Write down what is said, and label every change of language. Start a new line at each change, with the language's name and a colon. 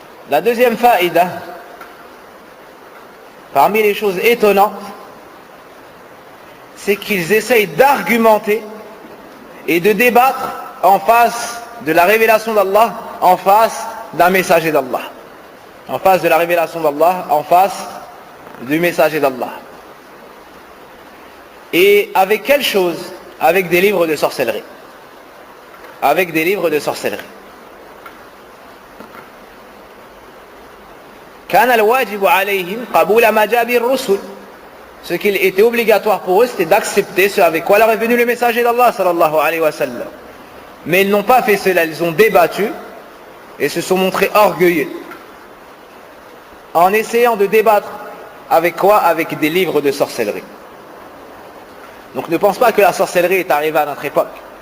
French: La deuxième faïda, parmi les choses étonnantes, c'est qu'ils essayent d'argumenter et de débattre en face de la révélation d'Allah, en face d'un messager d'Allah. En face de la révélation d'Allah, en face du messager d'Allah. Et avec quelle chose? Avec des livres de sorcellerie. Avec des livres de sorcellerie.
Arabic: كان الواجب عليهم قبول ما جاء به الرسل.
French: Ce qu'il était obligatoire pour eux, c'était d'accepter ce avec quoi leur est venu le messager d'Allah sallallahu alayhi wa sallam. Mais ils n'ont pas fait cela, ils ont débattu et se sont montrés orgueilleux en essayant de débattre avec quoi? Avec des livres de sorcellerie. Donc ne pense pas que la sorcellerie est arrivée à notre époque.